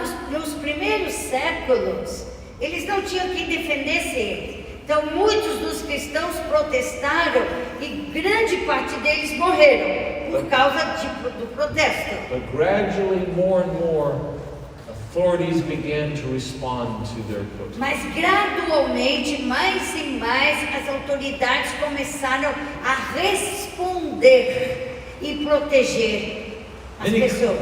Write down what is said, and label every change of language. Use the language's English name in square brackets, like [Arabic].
[Portuguese] Nos primeiros séculos, eles não tinham quem defendesse eles. Então, muitos dos cristãos protestaram e grande parte deles morreram por causa do protesto. [English] But gradually, more and more, authorities began to respond to their protests. [Portuguese] Mas gradualmente, mais e mais, as autoridades começaram a responder e proteger as pessoas.